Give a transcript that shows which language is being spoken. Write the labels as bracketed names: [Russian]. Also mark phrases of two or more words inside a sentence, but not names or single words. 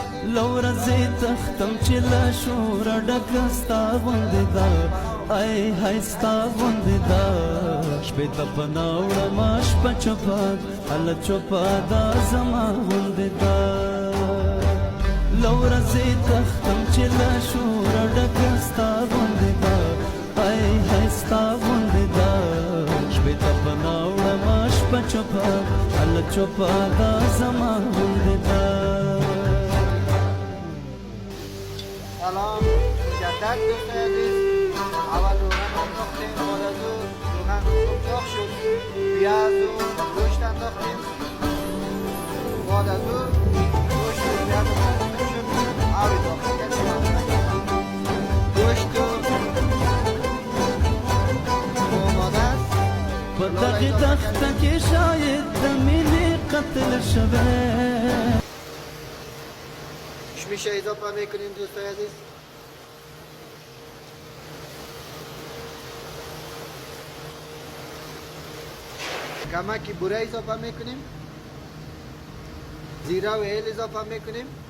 [Pashto] لورزی تختم چې له شوره ډکه ستا غوندې ده ای های ستا غوندې ده شپې ته پناه وړمه شپه چوپه هله چوپه دا زما غوندې ده لورزی تختم چې له شوره ډکه ستا غوندې ده ای های ستا غوندې ده شپې ته پناه وړمه شپه چوپه هله چوپه دا زما غوندې ده. [Persian] سلام مجدد دوست عزیز. اول روغن انداختیم، بعد از اون روغن خوب داغ شد، پیاز و گوشت انداختیم، بعد از اون گوشت و پیاز انداختیم شد آب اضافه کردیم. گوشت و آماده است. [Pashto] په دغې دښته کې شاید د مینې قتل شوی. [Persian] کشمش اضافه میکنیم دوستای عزیز. کمکی بوره اضافه میکنیم. زیره و هیل اضافه میکنیم.